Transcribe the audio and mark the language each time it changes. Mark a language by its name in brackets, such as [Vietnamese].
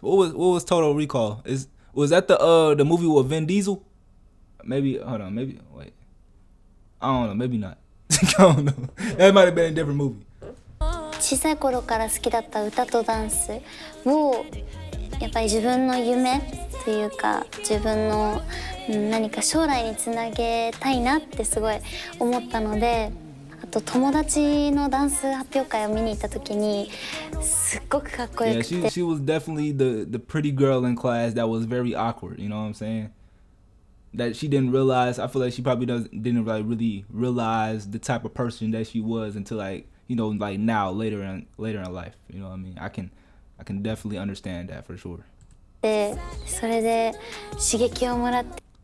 [English] What was Total Recall? Was that the movie with Vin Diesel? Maybe hold on, maybe wait. I don't know, maybe not. I don't know. That might have been a different movie. [Japanese] 小さい頃から好きだった歌とダンスをやっぱり自分の夢というか自分の何か将来につなげたいなってすごい思ったので、あと友達のダンス発表会を見に行った時にすっごくかっこよくて。 [English] Yeah, she was definitely the pretty girl in class that was very awkward, you know what I'm saying? That she didn't realize. I feel like she probably didn't like really realize the type of person that she was until like, you know, like now later in life, you know what I mean? I can definitely understand that for sure. [Japanese] で、それで刺激をもらって。